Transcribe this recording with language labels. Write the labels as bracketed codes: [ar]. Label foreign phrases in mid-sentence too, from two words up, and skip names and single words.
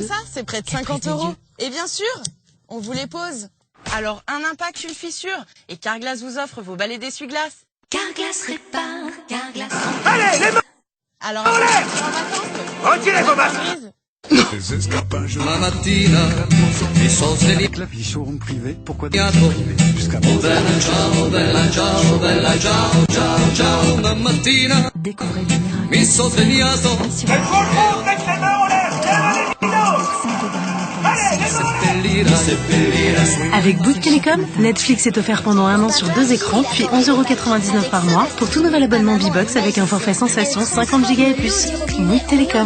[fr] ça, c'est près de 50 €. Et bien sûr, on vous les pose. Alors, un impact, une fissure. Et Carglass vous offre vos balais d'essuie-glace. Carglass répare, Carglass. Allez, les mains! Alors, en vacances, retirez vos masques! [it] La mattina mi sono svegliato. [fr] Il showroom privé, pourquoi des [it] Jusqu'à bella ciao, bella ciao, bella ciao, ciao, ciao. La mattina [fr] découvrez le miracle. [it] mi sono svegliato. [fr] Avec Bouygues Télécom, Netflix est offert pendant 1 an sur 2 écrans, puis 11,99 € par mois pour tout nouvel abonnement B-Box avec un forfait sensation 50 Go et plus. Bouygues Télécom.